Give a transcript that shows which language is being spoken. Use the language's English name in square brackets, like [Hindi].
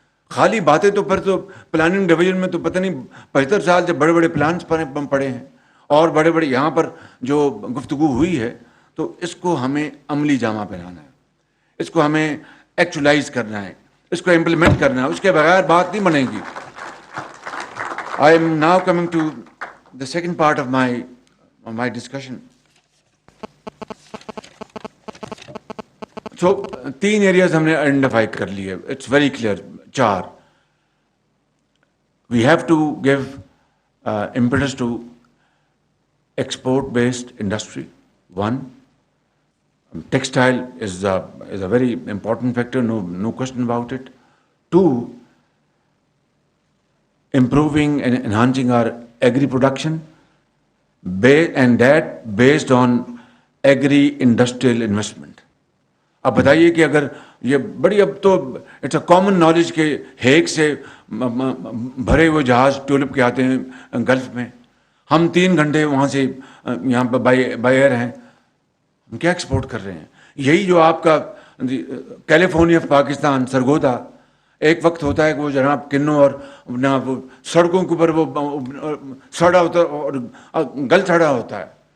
[Urdu] خالی باتیں تو پھر تو پلاننگ ڈویژن میں تو پتہ نہیں 75 سال سے بڑے بڑے پلانس پڑے ہیں اور بڑے بڑے یہاں پر جو گفتگو ہوئی ہے, تو اس کو ہمیں عملی جامہ پہنانا ہے, اس کو ہمیں ایکچولائز کرنا ہے, اس کو امپلیمنٹ کرنا ہے. اس کے بغیر بات نہیں بنے گی. [English] I am now coming to the second part of my discussion. So, 3 areas [Urdu] ہم نے آئیڈینٹیفائی کر لیے. [English] It's very clear. 4. We have to give impetus to export-based industry. 1. Textile is a very important factor, no question about it. 2. Improving and enhancing our agri-production, and that based on agri-industrial investment. [Urdu] اب بتائیے کہ اگر یہ بڑی, اب تو [English] it's a common knowledge [Urdu] کہ Hague سے بھرے ہوئے جہاز ٹولپ کے آتے ہیں گلف میں, ہم 3 گھنٹے وہاں سے یہاں پہ بائی ایئر ہیں, ہم کیا ایکسپورٹ کر رہے ہیں. یہی جو آپ کا کیلیفورنیا پاکستان سرگودا, ایک وقت ہوتا ہے کہ وہ جناب کنوں اور اپنا وہ سڑکوں کے اوپر وہ سڑا ہوتا اور گل سڑا ہوتا ہے.